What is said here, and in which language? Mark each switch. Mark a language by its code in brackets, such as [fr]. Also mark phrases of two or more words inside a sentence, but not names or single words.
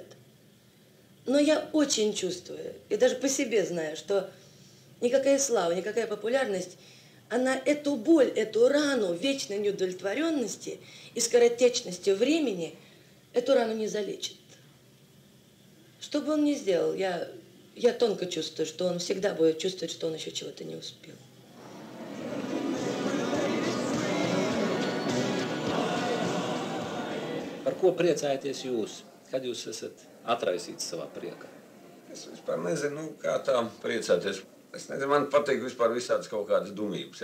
[ru] Но я очень чувствую, и даже по себе знаю, что никакая слава, никакая популярность, она эту боль, эту рану вечной неудовлетворенности и скоротечности времени эту рану не залечит. Что бы он ни сделал, я тонко чувствую, что он всегда будет чувствовать, что он еще чего-то не успел. [lv] Par ko priecājaties jūs, kad jūs esat atraisīts savā priekā? Es vispār nezinu, kā tā priecāties. Es nezinu, man patīk vispār visādas kaut kādas dumības.